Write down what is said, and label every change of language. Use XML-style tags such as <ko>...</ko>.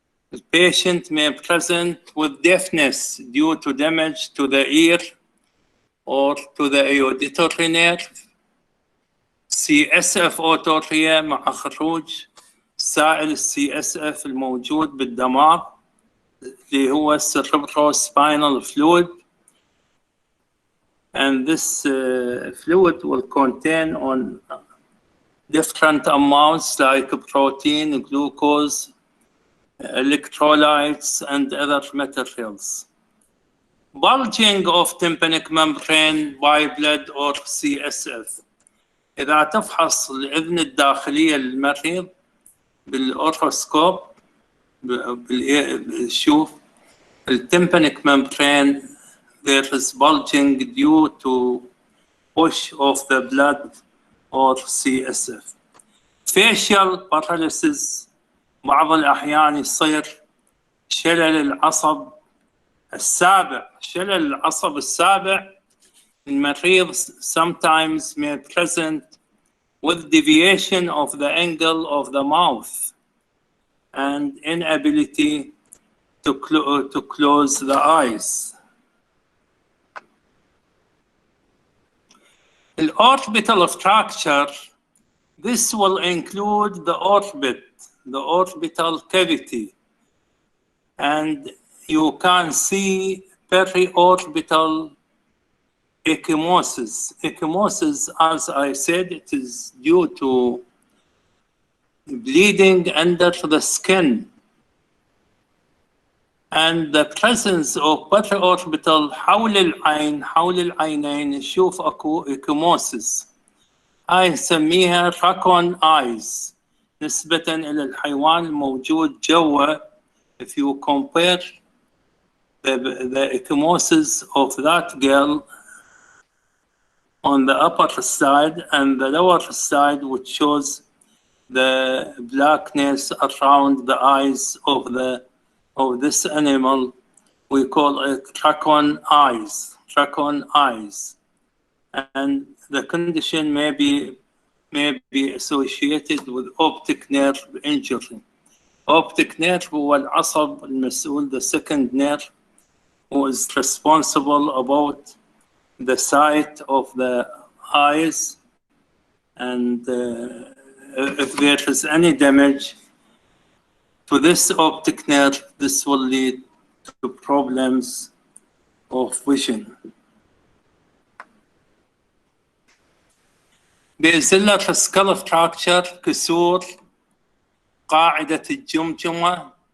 <en>The patient may present with deafness due to damage to the ear or to the auditory nerve.</en> <ar>CSF otorrhea مع خروج سائل CSF الموجود بالدماغ اللي هو cerebrospinal fluid.</ar> <en>And this fluid will contain on different amounts like protein, glucose, electrolytes, and other materials. Bulging of tympanic membrane by blood or CSF.</en> <ar>إذا تفحص الأذن الداخلية للمريض بالأورثوسكوب بتشوف</ar> <en>الtympanic membrane, there is bulging due to push of the blood or CSF.</en> <ar>facial paralysis بعض الأحيان يصير شلل العصب السابع. شلل العصب السابع المريض</ar> <en>sometimes may present with deviation of the angle of the mouth and inability to close the eyes. The orbital fracture, this will include the orbit, the orbital cavity, and you can see periorbital ecchymosis. Ecchymosis, as I said, it is due to bleeding under the skin and the presence of periorbital</en> <ar>حول العين حول العينين نشوف اكو</ar> <en>ecchymosis.</en> <ar>هاي نسميها raccoon eyes نسبة إلى الحيوان الموجود جوا.</ar> <en>If you compare the ecchymosis of that girl on the upper side and the lower side, which shows the blackness around the eyes of this animal, we call it raccoon eyes. Raccoon eyes, and the condition may be associated with optic nerve injury. Optic nerve</en> <ar>هو العصب المسؤول,</ar> <en>the second nerve, who is responsible about the sight of the eyes, and if there is any damage to this optic nerve, this will lead to problems of vision.</en> <ar>بازيلر skull fracture, كسور قاعدة الجمجمة.</ar>